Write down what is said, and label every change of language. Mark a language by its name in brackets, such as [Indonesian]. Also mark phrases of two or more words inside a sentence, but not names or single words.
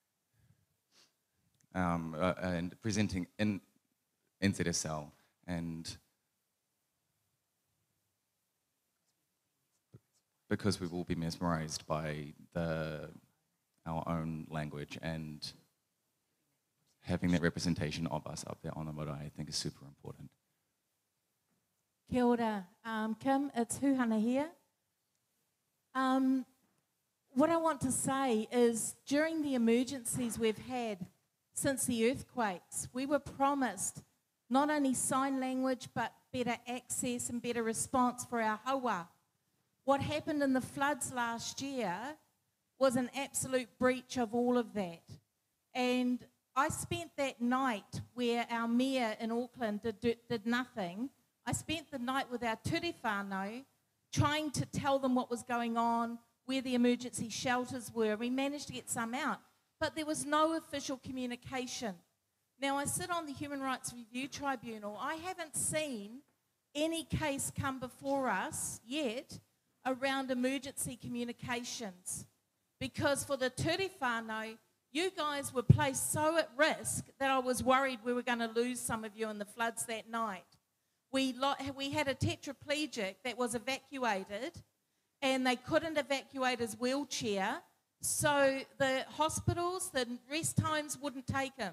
[English] and presenting in NZSL, and because we will be mesmerised by our own language, and having that representation of us up there on the marae, I think, is super important. [Māori] Kia ora, [English] Kim, it's Huhana here. What I want to say is, during the emergencies we've had since the earthquakes, we were promised not only sign language, but better access and better response for our hawa. What happened in the floods last year was an absolute breach of all of that. And I spent that night where our mayor in Auckland did nothing. I spent the night with our [Māori] ture whānau, [English] trying to tell them what was going on, where the emergency shelters were. We managed to get some out, but there was no official communication. Now, I sit on the Human Rights Review Tribunal. I haven't seen any case come before us yet around emergency communications, because for the [Māori] ture whānau, [English] you guys were placed so at risk that I was worried we were going to lose some of you in the floods that night. We had a tetraplegic that was evacuated, and they couldn't evacuate his wheelchair, so the hospitals, the rest homes wouldn't take him.